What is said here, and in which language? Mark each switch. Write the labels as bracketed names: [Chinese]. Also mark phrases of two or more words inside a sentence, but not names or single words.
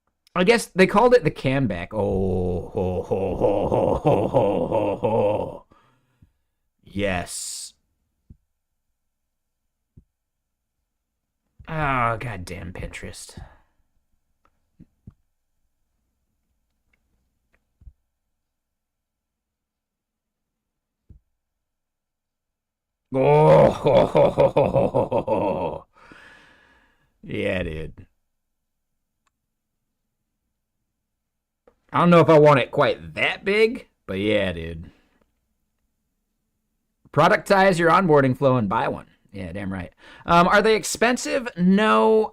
[English] I guess they called it the camback. Oh, ho, ho, ho, ho, ho, ho, ho, ho. Yes. Oh, goddamn Pinterest. Oh, ho, ho, ho, ho, ho, ho, ho. Yeah, dude. I don't know if I want it quite that big, but yeah, dude. Productize your onboarding flow and buy one. Yeah, damn right. Are they expensive? No.